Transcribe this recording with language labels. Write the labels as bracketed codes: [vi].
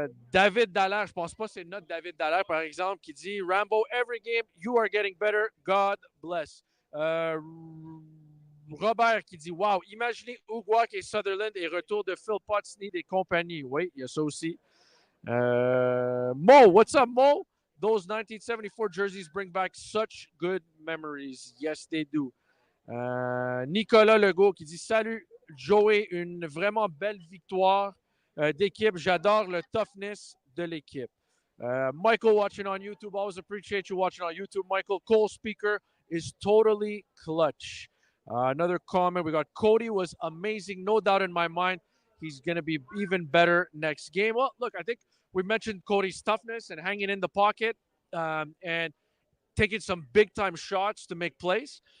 [fr] David Dallaire, je pense pas que c'est notre David Dallaire, par exemple, qui dit Rambo, [en] every game, you are getting better. God bless. [fr] Robert qui dit wow, imaginez Uguak et Sutherland et retour de Phil Pottsney et compagnie. Oui, il y a ça aussi. Mo, [en] what's up, Mo? Those 1974 jerseys bring back such good memories. Yes, they do. [fr] Nicolas Legault qui dit salut, Joey, une vraiment belle victoire d'équipe. J'adore le toughness de l'équipe. [en] Michael watching on YouTube. Always appreciate you watching on YouTube. Michael Cole Spieker is totally clutch. Another comment. We got Cody was amazing. No doubt in my mind. He's going to be even better next game. Well, look, I think we mentioned Cody's toughness and hanging in the pocket and taking some big-time shots to make plays.